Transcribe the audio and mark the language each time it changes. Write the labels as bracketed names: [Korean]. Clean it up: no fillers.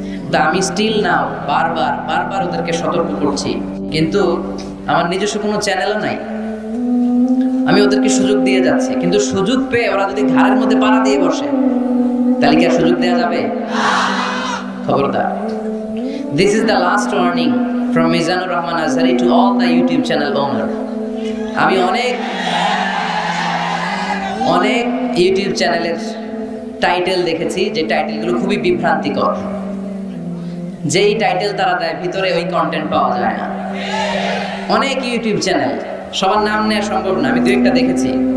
[Bangla] তা আমি [English] still now [Bangla] বারবার ওদেরকে সতর্ক করছি, কিন্তু আমার নিজস্ব কোনো চ্যানেলও নাই। আমি ওদেরকে সুযোগ দিয়ে যাচ্ছি, কিন্তু সুযোগ পেয়ে ওরা যদি ঘাড়ের মধ্যে পাড়া দিয়ে বসে তাহলে কি আর সুযোগ দেওয়া যাবে? খবরদার। [English] This is the last warning from Mizanur Rahman Azhari to all the YouTube channel owner. [Bangla] আমি অনেক ইউটিউব চ্যানেলের টাইটেল দেখেছি, যে টাইটেলগুলো খুবই বিভ্রান্তিকর। যেই টাইটেল তারা দেয় ভিতরে ওই কন্টেন্ট পাওয়া যায় না। অনেক ইউটিউব চ্যানেল, সবার নাম নেওয়া সম্ভব না, আমি দু একটা দেখেছি।